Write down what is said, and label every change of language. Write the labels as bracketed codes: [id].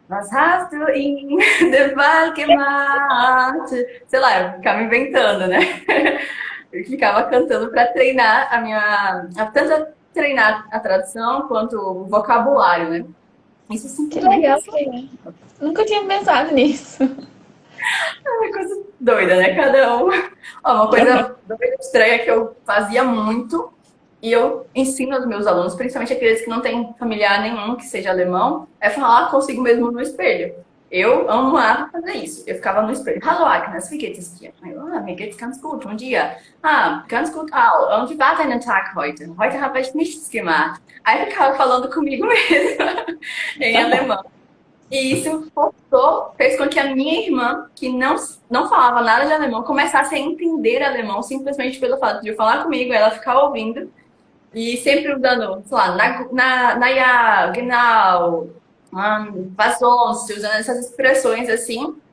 [de] Was hast du in den Wald gemacht? [pt] Sei lá, eu ficava inventando, né? Eu ficava cantando para treinar tanto treinar a tradução quanto o vocabulário, né? Isso Que simplesmente legal, que legal. Nunca tinha pensado nisso. é uma coisa doida, né? Cada um. Ó, uma coisa doida, estranha que eu fazia muito e eu ensino aos meus alunos, principalmente aqueles que não têm familiar nenhum que seja alemão, é falar consigo mesmo no espelho. Eu amava fazer isso. Eu ficava no espelho. [de] Hallo Agnes, wie geht es dir? Mir geht's ganz gut. Und dir? Ganz gut auch. Und wie war dein Tag heute? Heute habe ich nichts gemacht. [pt] Aí eu ficava falando comigo mesma em alemão. E isso fez com que a minha irmã, que não falava nada de alemão, começasse a entender alemão simplesmente pelo fato de eu falar comigo, ela ficar ouvindo e sempre usando, sei lá, [de] ja, genau, was sonst, [pt] usando essas expressões assim.